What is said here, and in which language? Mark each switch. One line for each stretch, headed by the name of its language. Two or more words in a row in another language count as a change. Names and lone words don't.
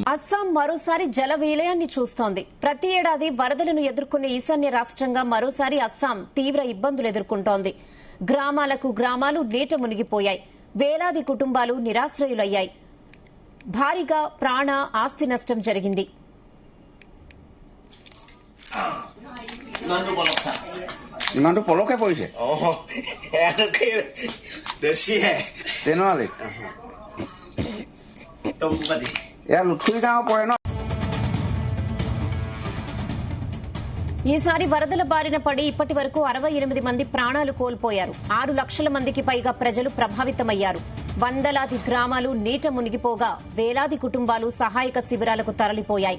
Telugu: అస్సాం మరోసారి జల విలయాన్ని చూస్తోంది. ప్రతి ఏడాది వరదలను ఎదుర్కొనే ఈశాన్య రాష్ట్రంగా మరోసారి అస్సాం తీవ్ర ఇబ్బందులు ఎదుర్కొంటోంది. గ్రామాలకు గ్రామాలు నీట మునిగిపోయాయి. వేలాది కుటుంబాలు నిరాశ్రయులయ్యాయి. భారీగా ప్రాణ ఆస్తి నష్టం జరిగింది.
Assamese: ইমানটো পলকে পৰিছে এয়া লুথুৰি গাঁও পৰে ন.
Telugu: ఈసారి వరదల బారిన పడి ఇప్పటి వరకు 68 మంది ప్రాణాలు కోల్పోయారు. 6 లక్షల మందికి పైగా ప్రజలు ప్రభావితమయ్యారు. వందలాది గ్రామాలు నీట మునిగిపోగా వేలాది కుటుంబాలు సహాయక శిబిరాలకు తరలిపోయాయి.